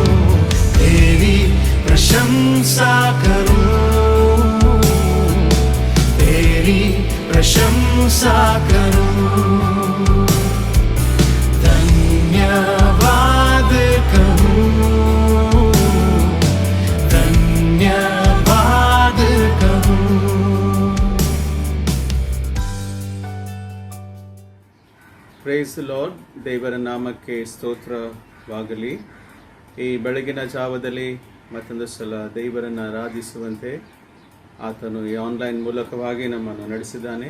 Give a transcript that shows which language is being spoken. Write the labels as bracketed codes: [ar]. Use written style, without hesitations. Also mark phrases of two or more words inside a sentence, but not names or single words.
[hi] तेरी प्रशंसा करूं, तेरी प्रशंसा करूं। धन्यवाद कहूं, धन्यवाद कहूं। [en] Praise Lord. [kn] ದೇವರ ನಾಮಕ್ಕೆ ಸ್ತೋತ್ರವಾಗಲಿ. ಈ ಬೆಳಗಿನ ಜಾವದಲ್ಲಿ ಮತ್ತೊಂದು ಸಲ ದೇವರನ್ನು ಆರಾಧಿಸುವಂತೆ ಆತನು ಈ ಆನ್ಲೈನ್ ಮೂಲಕವಾಗಿ ನಮ್ಮನ್ನು ನಡೆಸಿದ್ದಾನೆ.